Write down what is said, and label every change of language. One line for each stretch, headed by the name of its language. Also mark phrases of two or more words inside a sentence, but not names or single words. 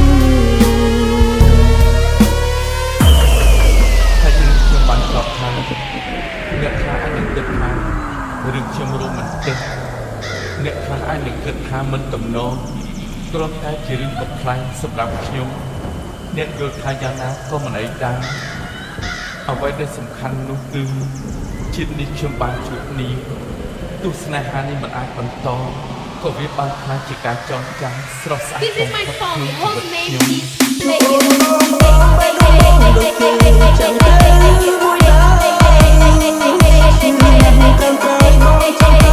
Khmer: ហើយខ្ញុំបានស្ដាប់ថាអ្នកខ្លះអាចនឹងគិតថារឿងខ្ញុំរ៉ូម៉ាន់ទិកអ្នកខ្លះអាចនឹងគិតថាមិនទំនងគ្រាន់តែជារឿងកំ pl ែងសម្រាប់ខ្ញុំអ្នកយល់ថាយ៉ាងណាក៏មិនអីដែរអ្វីដែលសំខាន់នោះគឺជាតិនេះខ្ញុំបានជួបគ្នាទោះស្នេហានេះមិនអាចបន្តក៏វាបានខ្លាចជាការចងចាំស្រស់ស្អាត
English: This is my song. The whole name is Play It.